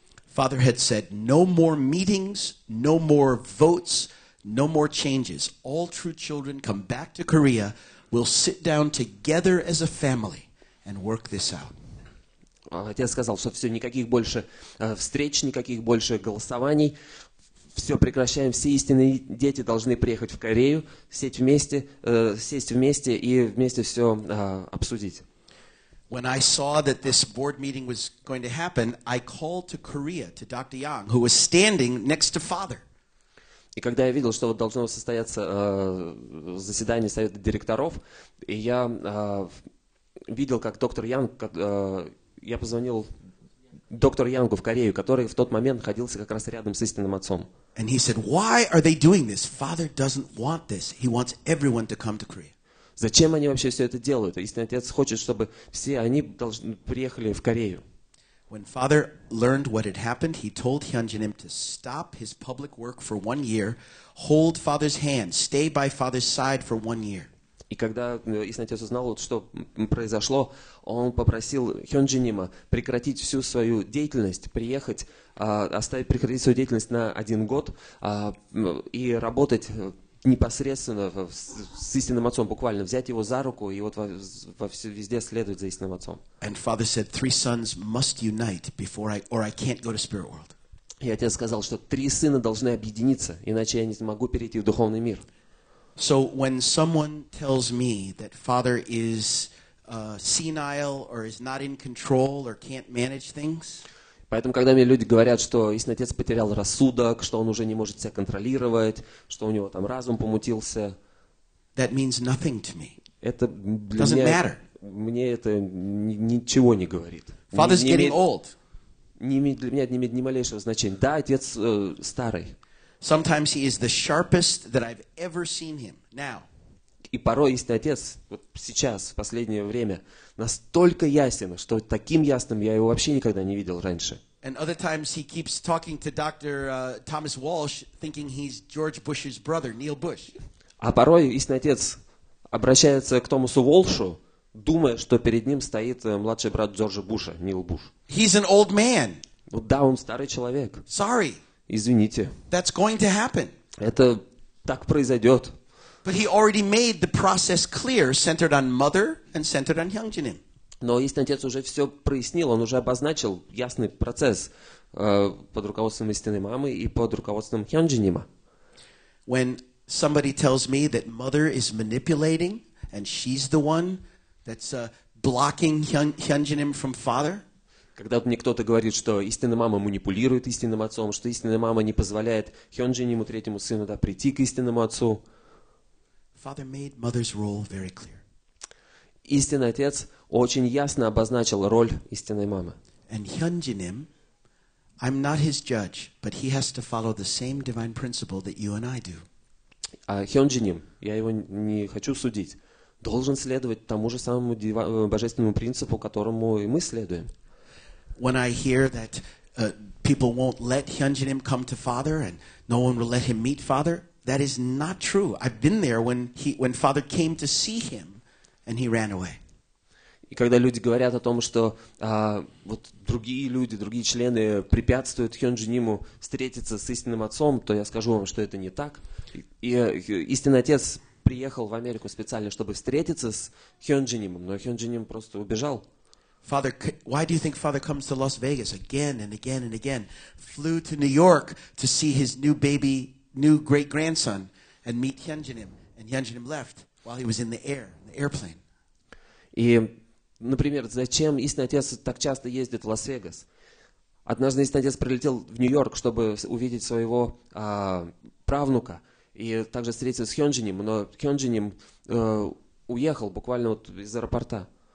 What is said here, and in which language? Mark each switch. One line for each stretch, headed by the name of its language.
English: Father had said, no more meetings, no more votes, no more changes. All true children come back to Korea, will sit down together as a family and work this out.
Russian: Отец сказал, что все, никаких больше встреч, никаких больше голосований, все прекращаем, все истинные дети должны приехать в Корею, сесть вместе и вместе все обсудить.
English: When I saw that this board meeting was going to happen, I called to Korea, to Dr. Yang, who was standing next to Father.
Russian: И когда я видел, что вот должно состояться заседание совета директоров, и я видел, как доктор Янг, я позвонил доктору Янгу в Корею, который в тот момент находился как раз рядом с истинным отцом.
English: And he said, why are they doing this? Father doesn't want this. He wants everyone to come to Korea.
Russian: Зачем они вообще все это делают? Истинный отец хочет, чтобы все они приехали в Корею.
English: When father learned what had happened, he told Hyunjinim to stop his public work for 1 year, hold father's hand, stay by father's side for 1 year.
Russian: И когда истинный отец узнал, вот, что произошло, он попросил Хёнджинима прекратить всю свою деятельность, приехать, прекратить свою деятельность на 1 год и работать непосредственно с истинным отцом, буквально взять его за руку и вот везде следовать за истинным отцом.
English: And father said, 3 sons must unite or I can't go to spirit world.
Russian: И отец сказал, что 3 сына должны объединиться, иначе я не смогу перейти в духовный мир.
English: So when someone tells me that father is senile or is not in control or can't manage things,
Russian: Поэтому, когда мне люди говорят, что истинный отец потерял рассудок, что он уже не может себя контролировать, что у него там разум помутился,
English: that means nothing to me.
Russian: это для
English: Doesn't
Russian: меня,
English: matter.
Russian: мне это ничего не говорит.
English: Father's getting old.
Russian: Для меня это не имеет ни малейшего значения. Да, отец старый.
English: Sometimes he is the sharpest that I've ever seen him. Now.
Russian: И порой истинный отец, вот сейчас, в последнее время, настолько ясен, что таким ясным я его вообще никогда не видел раньше.
English: And other times he keeps talking to Dr. Thomas Walsh, thinking he's George Bush's brother, Neil Bush.
Russian: А порой истинный отец обращается к Томасу Уолшу, думая, что перед ним стоит младший брат Джорджа Буша, Нил Буш.
English: He's an old man.
Russian: Ну да, он старый человек.
English: Sorry.
Russian: Извините.
English: That's going to happen.
Russian: Это так произойдет.
English: But he already made the process clear, centered on mother and centered on Hyunjinim.
Russian: Но истинный отец уже все прояснил, он уже обозначил ясный процесс под руководством истинной мамы и под руководством Хёнджинима.
English: When somebody tells me that mother is manipulating and she's the one that's blocking Hyunjinim from father,
Russian: Когда мне кто-то говорит, что истинная мама манипулирует истинным отцом, что истинная мама не позволяет Хёнджиниму, третьему сыну, прийти к истинному отцу,
English: father made mother's role very clear.
Russian: истинный отец очень ясно обозначил роль истинной мамы.
English: And Hyunjinim, I'm not his judge, but he has to follow the same divine principle that you and I do.
Russian: А Хёнджиним, я его не хочу судить, должен следовать тому же самому божественному принципу, которому и мы следуем.
English: When I hear that people won't let Hyunjinim come to father and no one will let him meet father, that is not true. I've been there when father came to see him and he ran away.
Russian: И когда люди говорят о том, что вот другие люди, другие члены препятствуют Хёнджиниму встретиться с истинным отцом, то я скажу вам, что это не так. И истинный отец приехал в Америку специально, чтобы встретиться с Хёнджинимом, но Хёнджиним просто убежал.
English: Father, why do you think father comes to Las Vegas again and again and again? Flew to New York to see his new great-grandson and meet Hyunjinim. And Hyunjinim left while he was in the airplane.
Russian: И, например, зачем истинный отец так часто ездит в Лас-Вегас? Однажды истинный отец прилетел в Нью-Йорк, чтобы увидеть своего правнука и также встретиться с Хёнджиним, но Хёнджиним уехал буквально вот из аэропорта.